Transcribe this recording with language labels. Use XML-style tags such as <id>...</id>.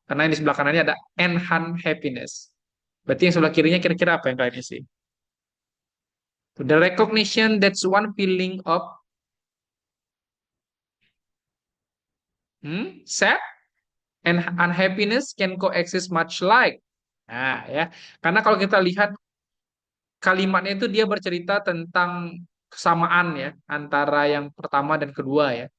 <id>Karena yang di sebelah kanannya ada</id> <en>and unhappiness.</en> <id>Berarti yang sebelah kirinya kira-kira apa yang kalian isi?</id> <en>The recognition that's one feeling of sad and unhappiness can coexist much like.</en> <id>Nah, ya. Karena kalau kita lihat kalimatnya itu dia bercerita tentang kesamaan ya antara yang pertama dan kedua ya.</id>